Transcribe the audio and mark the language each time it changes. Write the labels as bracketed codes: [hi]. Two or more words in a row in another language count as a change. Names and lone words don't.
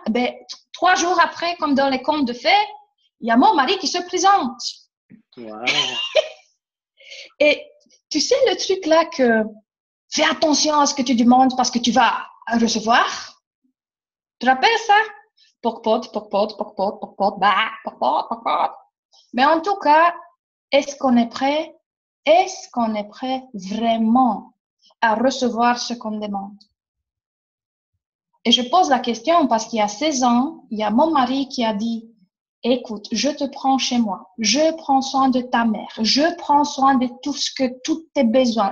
[fr] Ben, 3 jours après, comme dans les contes de fées, il y a mon mari qui se présente. Wow. Et tu sais le truc là que fais attention à ce que tu demandes parce que tu vas recevoir. Tu te rappelles ça? Poc-pot, poc-pot, poc-pot, poc-pot, bah, poc-pot, poc-pot. Mais en tout cas, est-ce qu'on est prêt? Est-ce qu'on est prêt vraiment à recevoir ce qu'on demande? Et je pose la question parce qu'il y a 16 ans, il y a mon mari qui a dit, écoute, je te prends chez moi, je prends soin de ta mère, je prends soin de tous tes besoins.